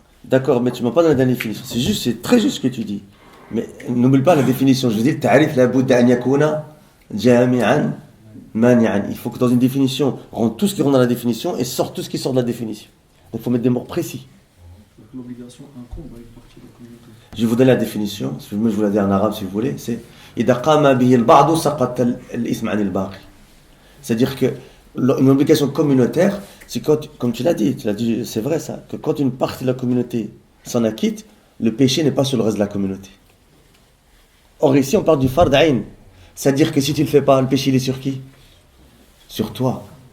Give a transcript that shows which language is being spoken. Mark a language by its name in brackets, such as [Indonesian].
[French] D'accord, mais tu m'as pas donné la définition. C'est très juste ce que tu dis. Mais n'oublie pas la définition. Je veux dire, [Arabic] ta'rif la budda an yakuna jami'an mani'an. [French] Il faut que dans une définition, on rentre tout ce qui rentre dans la définition et sort tout ce qui sort de la définition. Donc il faut mettre des mots précis. L'obligation incombe à une partie de la communauté. Je vais vous donner la définition. Je vous la dis en arabe si vous voulez. C'est [Arabic] إذا قام به البعض سقط الإثم عن الباقي. [French] C'est-à-dire que une obligation communautaire, c'est quand, comme tu l'as dit, c'est vrai ça, que quand une partie de la communauté s'en acquitte, le péché n'est pas sur le reste de la communauté. Or ici on parle du fard ayn, c'est-à-dire que si tu ne le fais pas, le péché il est sur qui? Sur toi.